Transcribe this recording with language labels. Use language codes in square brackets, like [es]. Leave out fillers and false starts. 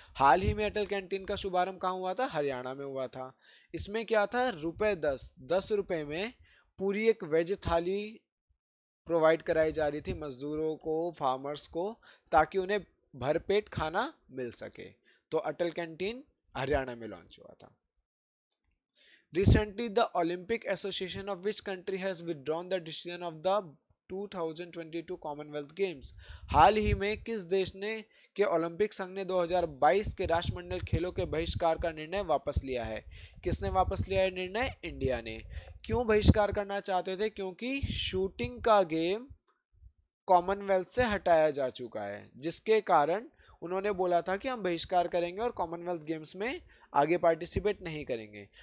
[hi] हाल ही में अटल कैंटीन का शुभारंभ कहाँ हुआ था? हरियाणा में हुआ था। इसमें क्या था? ₹10 में पूरी एक वेज थाली प्रोवाइड कराई जा रही थी मजदूरों को, फार्मर्स को, ताकि उन्हें भरपेट खाना मिल सके। तो अटल कैंटीन हरियाणा में लॉन्च हुआ था। [en] Recently, the Olympic Association of which country has withdrawn the decision of the 2022 Commonwealth Games. [hi] हाल ही में किस देश ने के ओलंपिक संघ ने 2022 के राष्ट्रमंडल खेलों के बहिष्कार का निर्णय वापस लिया है? किसने वापस लिया है निर्णय? इंडिया ने। क्यों बहिष्कार करना चाहते थे? क्योंकि शूटिंग का गेम कॉमनवेल्थ से हटाया जा चुका है, जिसके कारण उन्होंने बोला था कि हम बहिष्कार करेंगे और कॉमनवेल्थ गेम्स में आगे पार्टिसिपेट नहीं करेंगे।